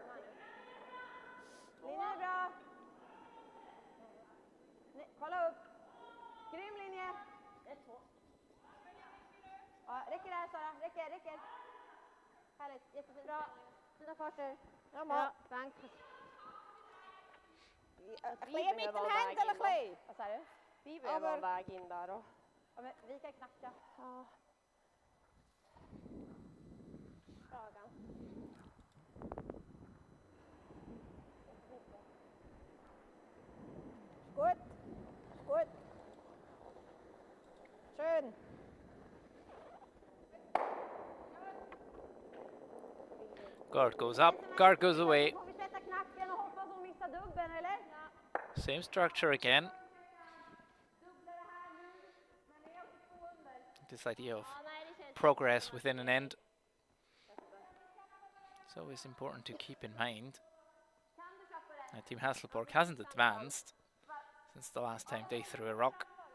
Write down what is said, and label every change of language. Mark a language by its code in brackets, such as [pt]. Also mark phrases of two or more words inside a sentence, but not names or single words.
[sv] Linjen är bra. Kolla upp. Grym linje. 1, 2. Ja, räcker det här Sara. Räcker. Härligt. Jättefint. Bra. Fina farter. Ja, [de] Dank. Ein bisschen mit den Händen, ein bisschen. [sv] Vad sa du? Vi behöver en väg in där då. Ja, men vi kan knacka. Ja. [de] Kragen. Gut. Gut. Schön. [en] Guard goes up, guard goes away. [sv] Får vi sätta knacken och hoppas hon missar dubben, eller? [en] Same structure again. this idea of progress within an end. It's always important to keep in mind. Team Hasselborg hasn't advanced since the last time they threw a rock.